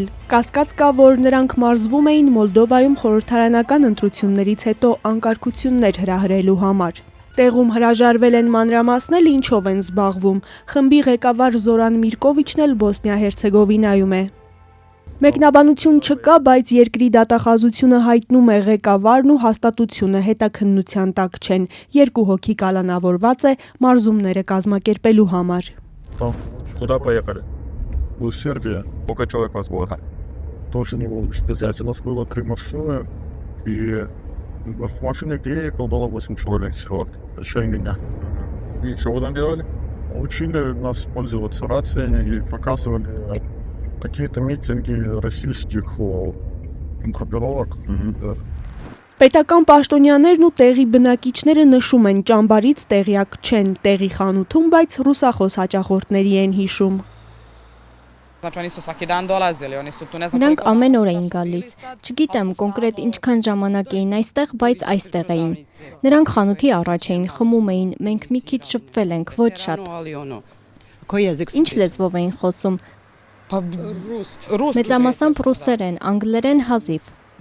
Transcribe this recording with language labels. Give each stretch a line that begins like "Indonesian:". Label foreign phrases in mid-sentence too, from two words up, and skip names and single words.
Armenian: Կասկած կա, որ նրանք մարզվում էին Մոլդովայում խորհրդարանական ընտրություններից հետո անկարգություններ հրահրելու համար։ Տեղում հրաժարվել են մանրամասնել, ինչով են զբաղվում։ Խմբի ղեկավար Զորան Միրկովիչն էլ Բոսնիա-Հերցեգովինայում է։ Մեկնաբանություն չկա, բայց երկրի դատախազությունը հայտնում է ղեկավարն ու հաստատությունը հետաքննության տակ չեն։ Երկու հոգի կալանավորված է մարզումները կազմակերպելու համար։
Russian: Куда поехали? В Сербию. Сколько человек вас было? Тоже не было специально. У нас было 3 машины, и в машине было 8 человек всего. Еще и меня. И что вы там делали? Учили нас пользоваться рациями и показывали какие-то митинги российских группировок.
Armenian: Պետական պաշտոնյաներն ու տեղի բնակիչները նշում են, ճամբարից տեղյակ չեն, տեղի խանութում, բայց ռուսախոս հաճախորդների են հիշում։ Նրանք ամեն օր էին գալիս։ Չգիտեմ կոնկրետ ինչքան ժամանակ էին այստեղ, բայց այստեղ էին։ Նրանք խանութի առաջ էին, խմում էին, մենք մի քիչ շփվել ենք, ոչ շատ։ Ինչ լեզվով էին խոսում։ Մեծամասամբ ռուսերեն, անգլերեն հազիվ։